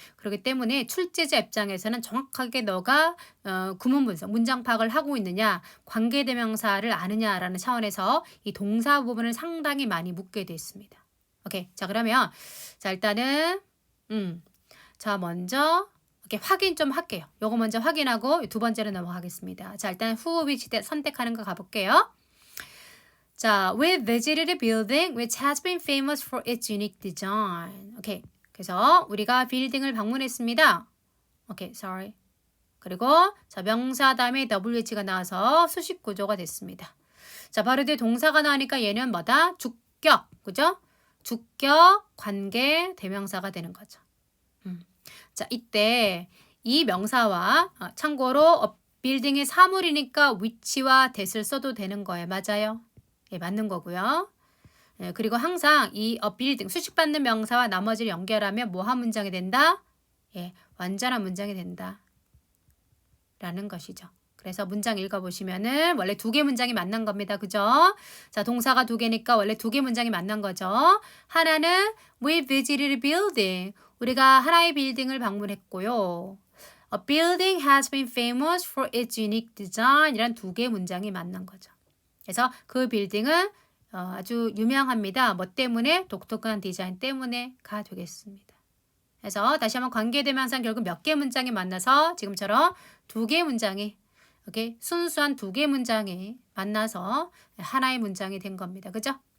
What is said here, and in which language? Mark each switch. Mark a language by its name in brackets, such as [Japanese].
[Korean] 그렇기 때문에 출제자 입장에서는 정확하게 너가 구문 분석, 문장 파악을 하고 있느냐, 관계대명사를 아느냐라는 차원에서 이 동사 부분을 상당히 많이 묻게 돼 있습니다. 오케이. 자, 그러면 자, 일단은 자, 먼저 이렇게 확인 좀 할게요. 요거 먼저 확인하고 두 번째로 넘어가겠습니다. 자, 일단 who, which 선택하는 거 가볼게요. [English] 자, we visited a building which has been famous for its unique design. [Korean] 오케이. 그래서 우리가 빌딩을 방문했습니다. 오케이, sorry. 그리고 자, 명사 다음에 WH가 나와서 수식 구조가 됐습니다. 자, 바로 뒤에 동사가 나오니까 얘는 뭐다? 주격, 그죠? 주격, 관계, 대명사가 되는 거죠. 자, 이때 이 명사와 참고로 빌딩의 사물이니까 which와 that을 써도 되는 거예요. 맞아요? 예, 맞는 거고요. 예, 그리고 항상 이 빌딩, 수식받는 명사와 나머지를 연결하면 뭐한 문장이 된다? 예, 완전한 문장이 된다. 라는 것이죠. 그래서 문장 읽어보시면은 원래 2개 문장이 만난 겁니다. 그죠? 자, 동사가 2개니까 원래 2개 문장이 만난 거죠. 하나는 [English] We visited a building. [Korean] 우리가 하나의 빌딩을 방문했고요. [English] A building has been famous for its unique design. [Korean] 이란 2개 문장이 만난 거죠. 그래서 그 빌딩은 아주 유명합니다. 뭐 때문에? 독특한 디자인 때문에가 되겠습니다. 그래서 다시 한번 관계대명사는 결국 몇 개 문장이 만나서 지금처럼 2개 문장이 이렇게 순수한 2개 문장이 만나서 하나의 문장이 된 겁니다. 그죠?